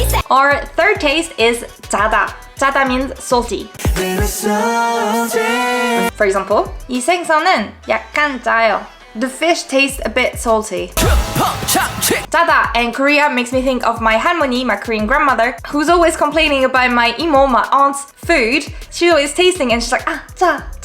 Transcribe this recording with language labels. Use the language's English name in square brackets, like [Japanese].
[English] Our third taste is 짜다. 짜다 means salty. For example, [Korean] 이 생선은 약간 짜요. [English] The fish tastes a bit salty. 짜다 in Korea makes me think of my 할머니, my Korean grandmother, who's always complaining about my imo, my aunt's food. She's always tasting and she's like, 짜.